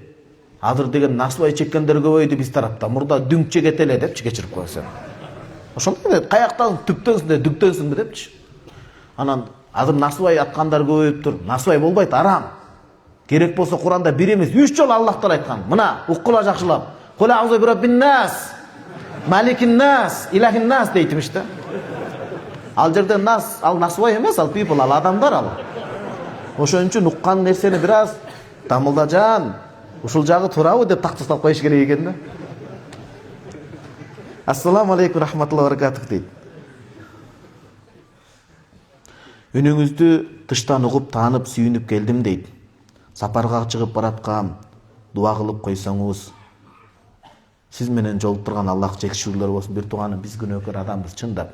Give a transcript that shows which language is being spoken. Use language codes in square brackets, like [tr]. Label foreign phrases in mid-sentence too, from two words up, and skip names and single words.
[ky] Азыр деген насыбай чеккендер көбөйдү биз тарапта. Мурда дүңк чегет эле депчи, кечирип койсо. Ошондой дейт, каяктан түптөнсүң, дүктөнсүңбү депчи. Анан азыр насыбай аткандар көбөйүптүр. Насыбай болбойт, арам. Керек болсо Куранда 1 эмес 3 жолу Аллахтар айткан. Мына уккула жакшылап. [ar] قل أعوذ برب الناس ملك الناس إله الناس [ky] дейтимиш да. Ал жерде нас, ал насыбай эмес, ал people, ал адамдар ал. Ошон үчүн уккан нерсени бир аз дамылдажан, ушул жагы туурабы деп тактастап коюш керек экен да. [ar] السلام عليكم رحمة الله وبركاته дейт. [ky] Үнүңүздү тыштан угуп, таанып, сүйүнүп келдим дейт. Сапарга чыгып бараткам, дуа кылып койсоңуз. Сиз менен жолуктурган Аллах жекшүүлөр болсун. Бир тууганым, биз күнөөкөр адамбыз чындап.